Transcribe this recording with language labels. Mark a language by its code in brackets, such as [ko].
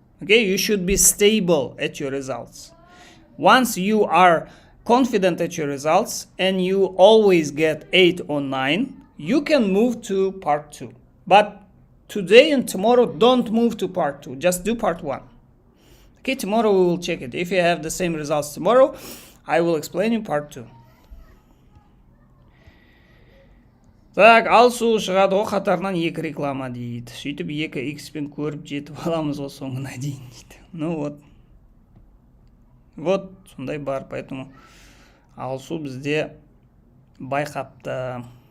[en] Okay, you should be stable at your results. Once you are confident at your results and you always get 8 or 9, you can move to part 2. But today and tomorrow, don't move to part 2. Just do part 1. Okay, tomorrow we will check it. If you have the same results tomorrow, I will explain you part 2. [kk] Так, алсу шығады ғой қатарынан 2 реклама дейді. Сөйтіп 2x-пен көріп жетіп аламыз ғой соңына дейін дейді. [ru] Ну вот. Вот, [kk] сондай бар, [ru] поэтому [kk] алсу бізде байқапты.